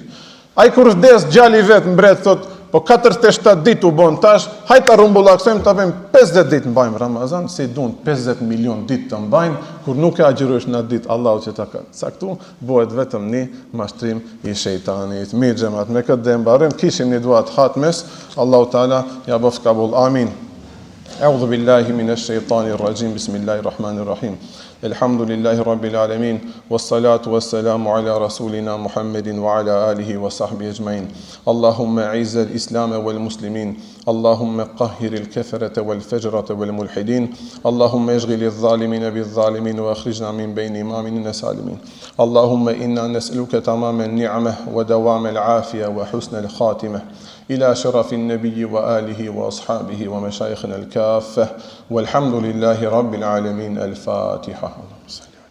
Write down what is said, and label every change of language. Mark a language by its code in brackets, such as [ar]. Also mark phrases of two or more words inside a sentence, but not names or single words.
[sq] Ai kur vdes gjali vet mbret thot, po 47 ditë u bon tash, hajta rumbullaksojmë ta bëjmë 50 ditë mbajmë Ramazan, si duan 50 milion ditë të mbajnë, kur nuk e agjërosh në atë ditë Allahu që ta ka caktu, bëhet vetëm një mashtrim i shejtanit. Mirë xhamat, me këtë dhe mbarojmë, kishim një dua të hatmes, Allahu Teala ja bof kabul. Amin. [ar] أعوذ بالله من الشيطان الرجيم بسم الله الرحمن الرحيم الحمد لله رب العالمين والصلاة والسلام على رسولنا محمد وعلى آله وصحبه أجمعين اللهم أعز الإسلام والمسلمين اللهم قهر الكفرة والفجرة والملحدين اللهم اشغل الظالمين بالظالمين وأخرجنا من بين إمامنا سالمين اللهم إنا نسألك تمام النعمة ودوام العافية وحسن الخاتمة إلى شرف النبي وآله وأصحابه ومشايخنا الكافة والحمد لله رب العالمين الفاتحة